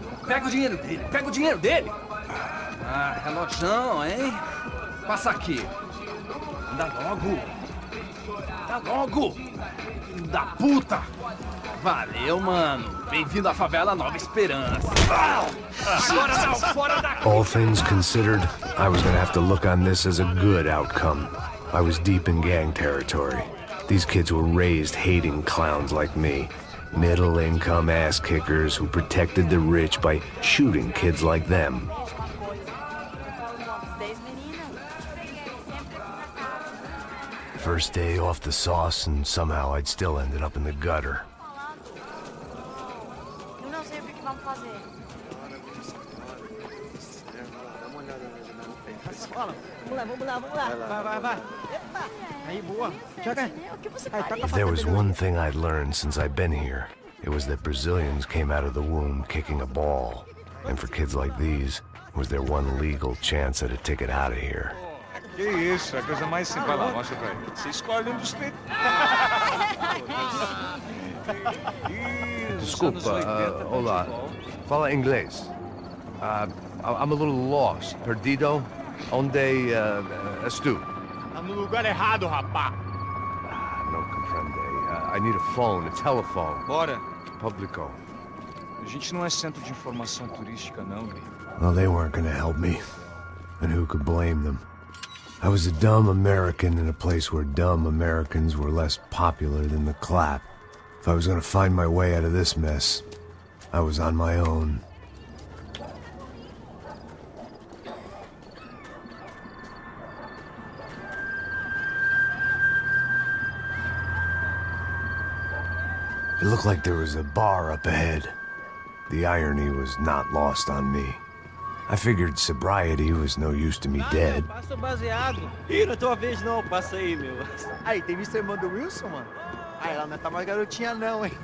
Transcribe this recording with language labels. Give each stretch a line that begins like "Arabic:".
Portuguese: Pega o dinheiro dele, Ah, relojão, hein? Passa aqui. Anda logo. Filho da puta. Valeu, mano. Bem-vindo à favela Nova Esperança. Agora não, fora daqui.
English: All things considered, I was gonna have to look on this as a good outcome. I was deep in gang territory. These kids were raised hating clowns like me. Middle-income ass-kickers who protected the rich by shooting kids like them. First day off the sauce, and somehow I'd still ended up in the gutter.
Portuguese: Eu não sei o que vamos fazer. Vamos lá. Vai. Epa. Aí, boa. Joga. Aí, toca
English: If there was one thing I'd learned since I've been here, it was that Brazilians came out of the womb kicking a ball. And for kids like these, it was their one legal chance at a ticket out of here.
Portuguese: Que isso, é a coisa mais simples. Vai lá, mostra pra ele. Você escolhe um dos três. Desculpa, olá. Fala inglês.
English: I'm a little lost.
Portuguese: Perdido? Onde estou? Tá no lugar errado, rapá. Não compreende.
English: I need a phone, a telephone.
Portuguese: Bora. Publico. A gente não é centro de informação turística, não, gringo.
English: Well, they weren't gonna help me. And who could blame them? I was a dumb American in a place where dumb Americans were less popular than the clap. If I was gonna find my way out of this mess, I was on my own. It looked like there was a bar up ahead. The irony was not lost on me. I figured sobriety was no use to me dead.
Portuguese: Passa o baseado. Ih, não é tua vez não, passa aí, meu. Aí, tem visto a irmã do Wilson, mano? Aí, ela não tá mais garotinha não, hein?